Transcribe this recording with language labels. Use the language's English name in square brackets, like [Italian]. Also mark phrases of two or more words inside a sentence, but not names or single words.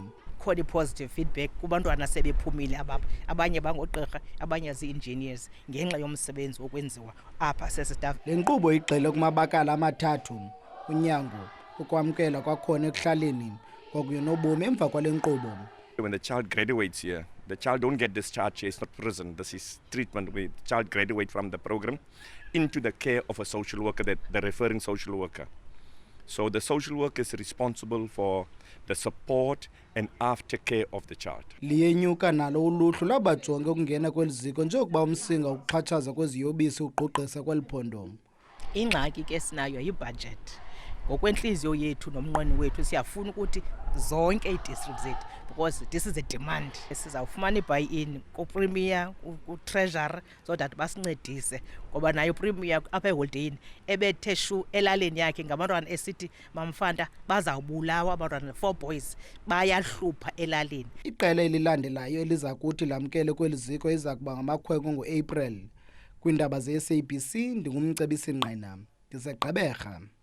[Xhosa] Khona i-positive feedback kubantwana sebephumile abanye bangogqirha abanye zii-engineers ngenxa yomsebenzi okwenziwa apha sesitaff. Le nkqubo igxile kumabakala amathathu: unyango, ukwamkela kwakhona ekuhlaleni kwakunye nobomi emva kwale nkqubo. [English] When the child graduates here, the child don't get discharged here. It's not prison. This is treatment where the child graduate from the program into the care of a social worker, the referring social worker. So the social worker is responsible for the support and aftercare of the child. [Xhosa] Liyenyuka nalo uluhlu lwabajonge ukungena kweli ziko njengokuba umsinga ukuxhatshazwa kweziyobisi ugqugqisa kweli phondo. Ingxaki ke sinayo yibudget. Ngokwentliziyo yethu nomnqweno wethu siyafuna ukuthi zonke ii-districts zethu [English] because this is a demand. [Xhosa] Sizawufumana i-buy-in ku-premier, ku-treasury, [English] so that [Xhosa] basincedise ngoba nayo premier apha eholideyini ebethe shu elaleni yakhe ngabantwana esithi mamfanda bazawubulawa abantwana 4 boys bayahlupha elaleni. Iqela elilandelayo eliza kuthi lamkele kweli ziko iza kuba ngamakhwenkwe ngo-April. Kwiindaba ze-SABC ndingumcebisi Nqena, ndiseGqeberha.